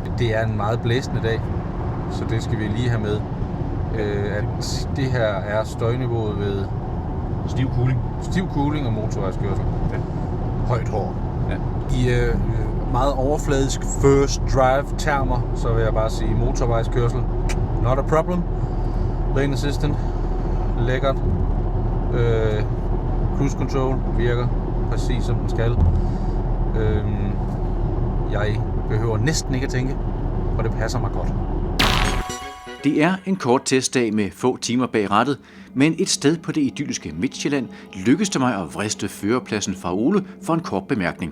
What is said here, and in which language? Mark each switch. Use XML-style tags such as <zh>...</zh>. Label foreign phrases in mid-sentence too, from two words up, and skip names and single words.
<da>Det er en meget blæsende dag, så det skal vi lige have med. At det her er støjniveauet ved stiv kuling og motorvejskørsel. Ja. Højt hår. Ja. I meget overfladisk</da> <en>first drive</en> <da>termer, så vil jeg bare sige motorvejskørsel.</da> <en>Not a problem. Lane assistant.</en> <da>Lækkert.</da> <en>Cruise control</en> <da>virker præcis som den skal. Jeg behøver næsten ikke at tænke, og det passer mig godt. Det er en kort testdag med få timer bag rattet, men et sted på det idylliske Midtjylland lykkedes det mig at vriste førerpladsen fra Ole for en kort bemærkning.</da>